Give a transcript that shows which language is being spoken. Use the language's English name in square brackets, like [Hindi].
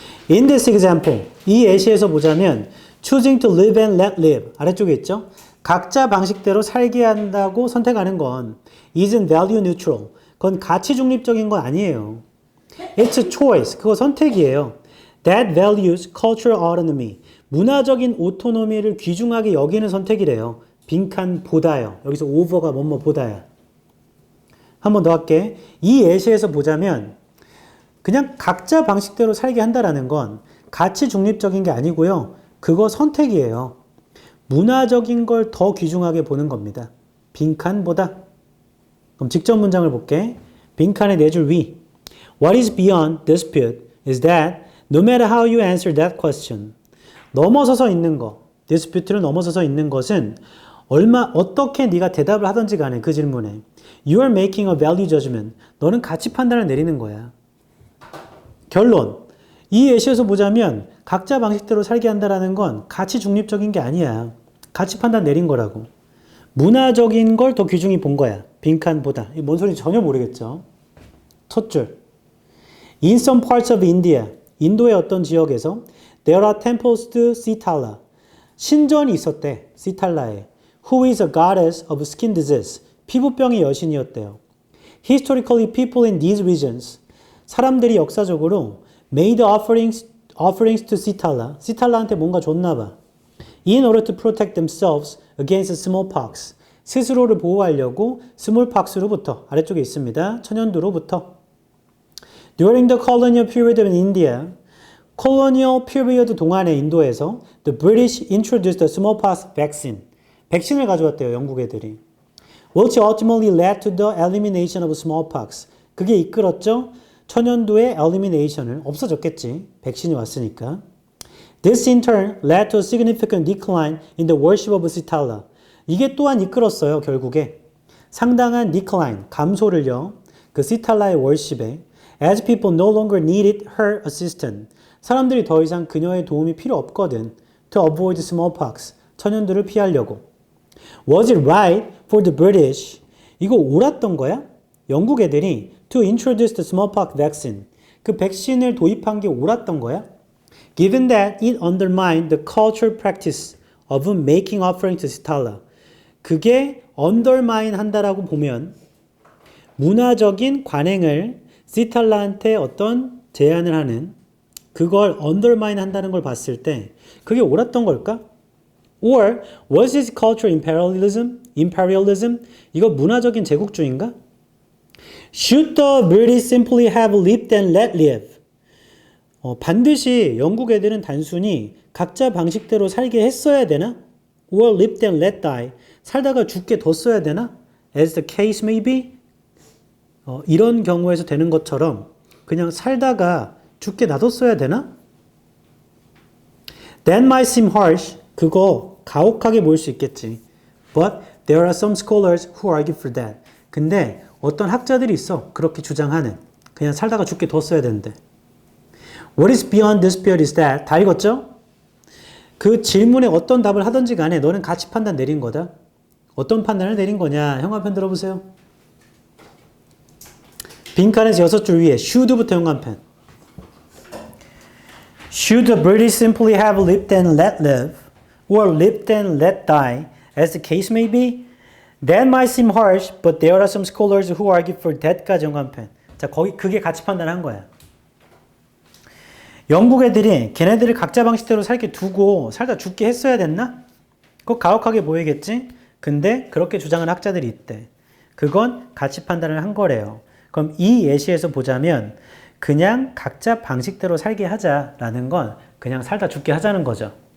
[English] In this example, [Korean] 이 예시에서 보자면 [English] choosing to live and let live [Korean] 아래쪽에 있죠. 각자 방식대로 살게 한다고 선택하는 건 [English] isn't value neutral. [Korean] 그건 가치 중립적인 건 아니에요. [English] It's a choice. [Korean] 그거 선택이에요. [English] That values cultural autonomy. [Korean] 문화적인 오토노미를 귀중하게 여기는 선택이래요. 빈칸 보다요. 여기서 over가 뭐뭐 보다야. 한 번 더 할게. 이 예시에서 보자면 그냥 각자 방식대로 살게 한다라는 건 가치 중립적인 게 아니고요. 그거 선택이에요. 문화적인 걸 더 귀중하게 보는 겁니다. 빈칸 보다. 그럼 직접 문장을 볼게. 빈칸의 4줄 위. [English] What is beyond dispute is that no matter how you answer that question, [Korean] 넘어서서 있는 거, dispute를 넘어서서 있는 것은 어떻게 네가 대답을 하든지 간에 그 질문에 [English] You are making a value judgment. [Korean] 너는 가치 판단을 내리는 거야. 결론. 이 예시에서 보자면 각자 방식대로 살게 한다라는 건 가치 중립적인 게 아니야. 가치 판단 내린 거라고. 문화적인 걸 더 귀중히 본 거야. 빈칸보다. 이게 뭔 소리인지 전혀 모르겠죠. 첫 줄. [English] In some parts of India, [Korean] 인도의 어떤 지역에서 [English] There are temples to Sitala. [Korean] 신전이 있었대. 시탈라에. [English] Who is a goddess of skin disease. [Korean] 피부병의 여신이었대요. [English] Historically, people in these regions, [Korean] 사람들이 역사적으로 [English] made offerings to Sitala. [Korean] 시탈라한테 뭔가 줬나 봐. [English] In order to protect themselves against smallpox. [Korean] 스스로를 보호하려고 smallpox로부터 아래쪽에 있습니다. 천연두로부터. [English] During the colonial period of India, colonial period [Korean] 동안의 인도에서 [English] the British introduced the smallpox vaccine. [Korean] 백신을 가져왔대요, 영국 애들이. [English] Which ultimately led to the elimination of smallpox. [Korean] 그게 이끌었죠? 천연두의 elimination을 없어졌겠지. 백신이 왔으니까. [English] This in turn led to a significant decline in the worship of Sitala. [Korean] 이게 또한 이끌었어요, 결국에. 상당한 decline, 감소를요. 그 시탈라의 worship에. [English] As people no longer needed her assistance. [Korean] 사람들이 더 이상 그녀의 도움이 필요 없거든. [English] To avoid smallpox. [Korean] 천연두를 피하려고. [English] Was it right for the British? [Korean] 이거 옳았던 거야? 영국 애들이 [English] to introduce the smallpox vaccine. [Korean] 그 백신을 도입한 게 옳았던 거야? [English] Given that it undermined the cultural practice of making offering to Sitala. [Korean] 그게 undermine 한다라고 보면 문화적인 관행을 시탈라한테 어떤 제안을 하는 그걸 undermine 한다는 걸 봤을 때 그게 옳았던 걸까? [English] Or was this cultural imperialism? [Korean] 이거 문화적인 제국주의인가? [English] Should the British simply have lived and let live? [Korean] 반드시 영국 애들은 단순히 각자 방식대로 살게 했어야 되나? [English] Or lived and let die? [Korean] 살다가 죽게 뒀어야 되나? [English] As the case may be? [Korean] 이런 경우에서 되는 것처럼 그냥 살다가 죽게 놔뒀어야 되나? That might seem harsh. 그거 가혹하게 보일 수 있겠지. But there are some scholars who argue for that. 근데 어떤 학자들이 있어. 그렇게 주장하는. 그냥 살다가 죽게 뒀어야 되는데. [English] What is beyond dispute is that. [Korean] 다 읽었죠? 그 질문에 어떤 답을 하든지 간에 너는 가치 판단 내린 거다. 어떤 판단을 내린 거냐. 형광펜 들어보세요. 빈칸에서 6줄 위에 should부터 형광펜. [English] Should the British simply have lived and let live, or lived and let die, as the case may be? That might seem harsh, but there are some scholars who argue for that까지 형광펜. [Korean] 자, 거기 그게 가치 판단한 거야. 영국 애들이 걔네들을 각자 방식대로 살게 두고 살다 죽게 했어야 됐나? 그거 가혹하게 보이겠지? 근데 그렇게 주장하는 학자들이 있대. 그건 가치 판단을 한 거래요. 그럼 이 예시에서 보자면 그냥 각자 방식대로 살게 하자라는 건 그냥 살다 죽게 하자는 거죠.